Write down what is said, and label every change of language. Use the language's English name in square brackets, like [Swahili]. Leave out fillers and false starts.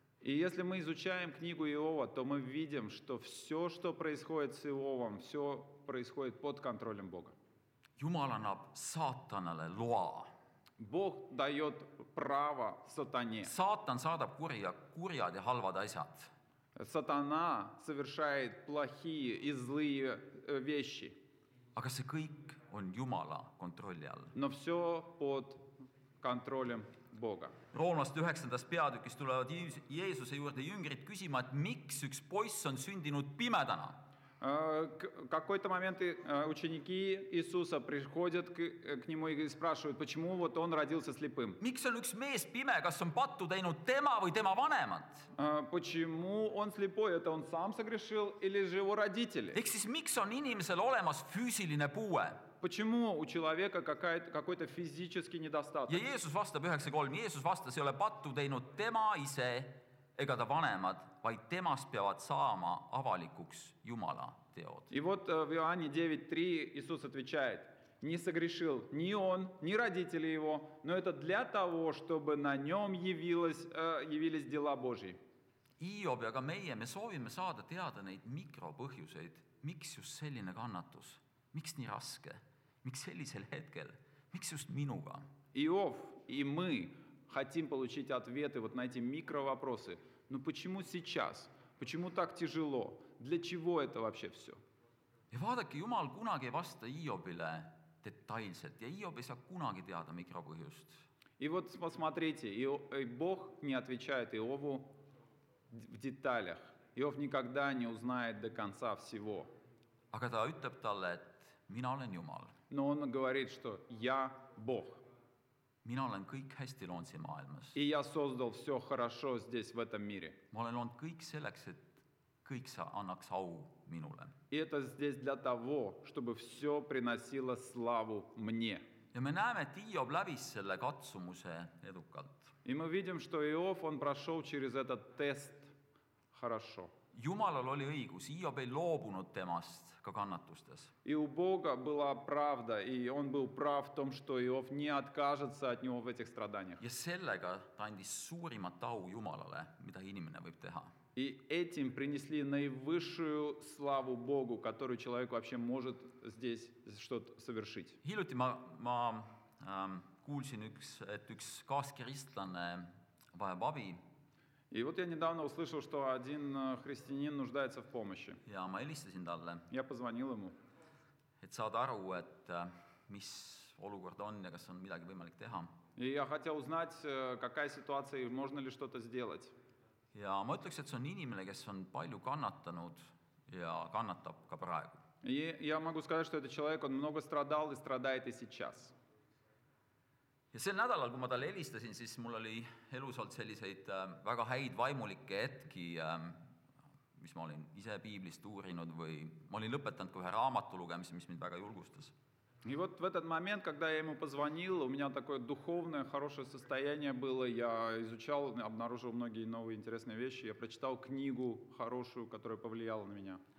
[Russian] И если мы изучаем книгу Иова, то мы видим, что все, что происходит с Иовом, все происходит под контролем Бога. [Estonian] Jumal annab saatanale loa. [Russian] Бог дает право сатане. [Estonian] Saatan saadab kurjad ja halvad asjad. [Russian] Сатана совершает плохие и злые вещи, [Estonian] Aga see kõik on Jumala kontrolli all. [Russian] но все под контролем Бога. [Estonian] Roomlaste 9. peatükis tulevad Jeesuse juurde jüngrid küsima, et miks üks poiss on sündinud pimedana. [Russian] В какой-то момент ученики Иисуса приходят к Нему и спрашивают, почему вот Он родился слепым. [Estonian] Miks on üks mees pime, kas on pattu teinud tema või tema vanemad? [Russian] Почему Он слепой? Это Он сам согрешил или же Его родители? [Estonian] Ehk siis miks on inimesel olemas füüsiline puue? [Russian] Почему у человека какой-то физический недостаток? [Estonian] Ja Jeesus vastab 9.3. Jeesus vastas, ei ole pattu teinud tema ise ega ta vanemad, vaid temast peavad saama avalikuks Jumala teod. [Russian] И вот в Иоанне 9:3 Иисус отвечает: «Не согрешил ни он, ни родители его, но это для того, чтобы на нем явились дела Божьи». [Estonian] Hiob ja ka meie, me soovime saada teada neid mikropõhjuseid, miks just selline kannatus, miks nii raske, miks sellisel hetkel, miks just minuga. [Russian] Иов и мы хотим получить ответы вот на эти микровопросы. Ну почему сейчас? Почему так тяжело? Для чего это вообще все? [Estonian] Ja vaadake, Jumal kunagi ei vasta Hiobile detailselt ja Hiob ei saa kunagi teada mikropõhjust. [Russian] И вот посмотрите, Бог не отвечает Иову в деталях. Иов никогда не узнает до конца всего. [Estonian] Aga ta ütleb talle, et mina olen Jumal. [Russian] Но он говорит, что я Бог. [Estonian] Mina olen kõik hästi loonud siin maailmas. [Russian] И я создал все хорошо здесь, в этом мире. [Estonian] Ma olen loonud kõik selleks, et kõik annaks au minule. [Russian] И это здесь для того, чтобы все приносило славу мне. [Estonian] Ja me näeme, et Hiob läbis selle katsumuse edukalt. [Russian] И мы видим, что Иов, он прошел через этот тест хорошо. [Estonian] Jumalal oli õigus, Hiob ei loobunud temast ka kannatustes. [Russian] И у Бога была правда, и он был прав в том, что Иов не откажется от него в этих страданиях. [Estonian] Ja sellega ta andis suurimat au Jumalale, mida inimene võib teha. [Russian] И этим принесли наивысшую славу Богу, которую человек вообще может здесь что-то совершить. [Estonian] Hiljuti ma kuulsin, et üks kaaskristlane vajab abi [Russian] И вот я недавно услышал, что один христианин нуждается в помощи. [Estonian] ja ma helistasin talle, [Russian] Я позвонил ему, [Estonian] et saada aru, et mis olukord on ja kas on midagi võimalik teha. [Russian] и я хотел узнать, какая ситуация и можно ли что-то сделать. [Estonian] Ja ma ütleks, et see on inimene, kes on palju kannatanud ja kannatab ka praegu. [Russian] И я могу сказать, что этот человек, он много страдал и страдает и сейчас. [Estonian] Ja sel nädalal, kui ma talle helistasin, siis mul oli elus olnud selliseid väga häid vaimulikke hetki, mis ma olin ise piiblist uurinud või ma olin lõpetanud ka ühe raamatu lugemise, mis mind väga julgustas. [Russian] И вот в этот момент, когда я ему позвонил, у меня такое духовное, хорошее состояние было. Я изучал, обнаружил многие новые интересные вещи. Я прочитал книгу хорошую, которая повлияла на меня.